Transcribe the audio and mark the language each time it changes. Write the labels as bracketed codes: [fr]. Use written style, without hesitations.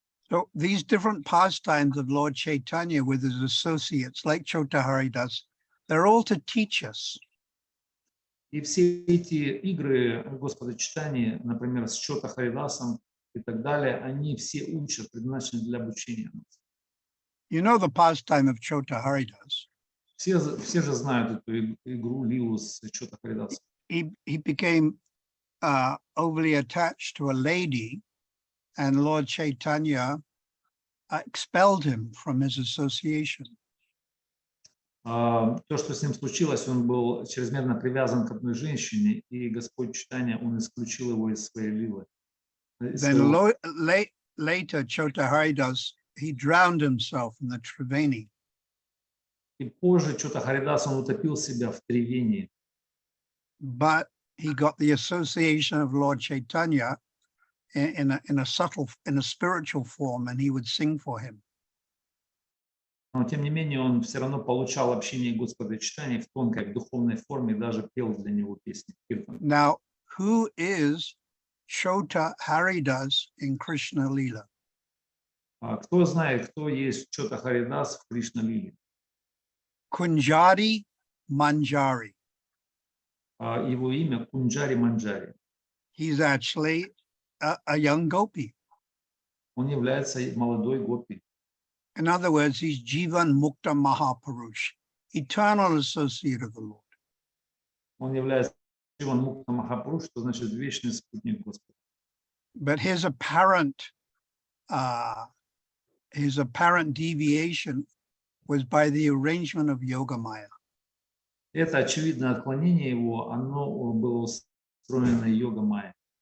[en] So these different pastimes of Lord Chaitanya with his associates, like Chota Haridas, they're all to teach us. [ru] И все эти игры Господа Читания, например, с Чота Харидасом и так далее, они все учат, предназначены для обучения нас. [en] You know the pastime of Chota Haridas. [ru] Все же знают эту игру, лилу с Чота Харидасом. [en] He became overly attached to a lady, and Lord Chaitanya expelled him from his association. [ru] То, что с ним случилось, он был чрезмерно привязан к одной женщине, и Господь Читания, он исключил его из своей лилы. [en] Then later, Chota Haridas, he drowned himself in the Triveni. [ru] И позже Чота Харидас, он утопил себя в Тревении. [en] But he got the association of Lord Chaitanya in a spiritual form, and he would sing for him. [ru] Но тем не менее он все равно получал общение Господа Читания в тонкой, в духовной форме, и даже пел для него песни. [en] Now, who is Chota Haridas in Krishna Lila? [ru] Кто знает, кто есть Чота Харидас в Кришна Лиле? [en] Kunjari Manjari. [ru] Его имя Кунджари Манджари. [en] He's actually a young gopi. [ru] Он является молодой гопи. [en] In other words, he's Jivan Mukta Mahapurush, eternal associate of the Lord. [ru] Он является Дживан Мукта Махапуруш, что значит вечный спутник Господа. [en] But his apparent deviation was by the arrangement of Yogamaya. [ru] Это очевидное отклонение его, оно было устроено Йога-майя.